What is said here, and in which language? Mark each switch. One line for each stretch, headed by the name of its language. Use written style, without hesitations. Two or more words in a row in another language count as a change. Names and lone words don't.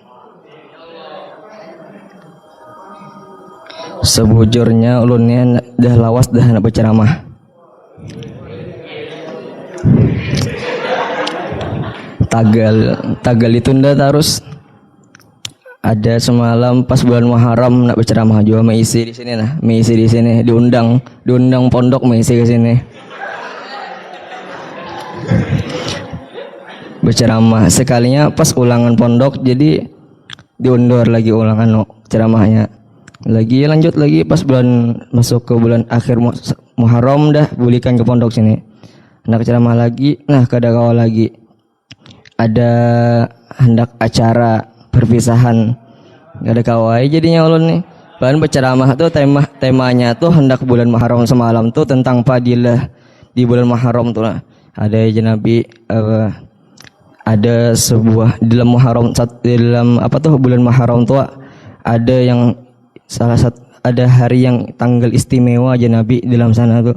Banjar: Sebujurnya ulunnya dah lawas dah nak berceramah. Tagal ditunda terus. Ada semalam pas bulan Muharram nak berceramah juga mengisi di sini nah, mengisi di sini diundang pondok mengisi ke sini. Berceramah sekalinya pas ulangan pondok jadi diundur lagi ulangan ceramahnya. Lagi lanjut lagi pas bulan masuk ke bulan akhir Muharram dah bulikan ke pondok sini. Nak ceramah lagi, nah kada kawal lagi. Ada hendak acara perpisahan
Indonesian: Gak ada
Banjar: kawai jadinya ulun nih. Bahkan berceramah tuh temanya tuh hendak bulan Muharram semalam tuh tentang fadilah di bulan Muharram tuh lah. Ada Nabi ada sebuah di dalam Muharram dalam bulan Muharram tuh ada yang salah satu ada hari yang tanggal istimewa aja Nabi di dalam sana tuh.